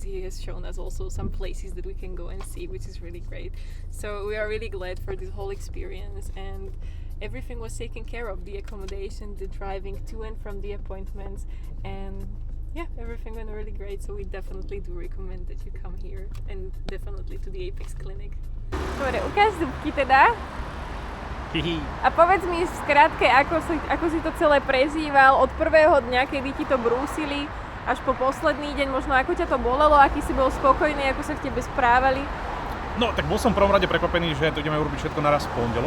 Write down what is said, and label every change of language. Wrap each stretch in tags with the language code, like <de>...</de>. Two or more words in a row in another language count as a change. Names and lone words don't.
<en>He has shown us also some places that we can go and see, which is really great. So we are really glad for this whole experience, and everything was taken care of. The accommodation, the driving to and from the appointments, and yeah, everything went really great, so we definitely do recommend that you come here and definitely to the Apex Clinic.</en> <sk>Dobre, ukáž zubky teda. A povedz mi v skratke, ako si to celé prežíval od prvého dňa, kedy ti to brúsili, až po posledný deň, možno ako ťa to bolelo, aký si bol spokojný, ako sa k tebe správali. No, tak bol som v prvom rade prekopený, že to ideme urobiť všetko naraz v pondelok.</sk>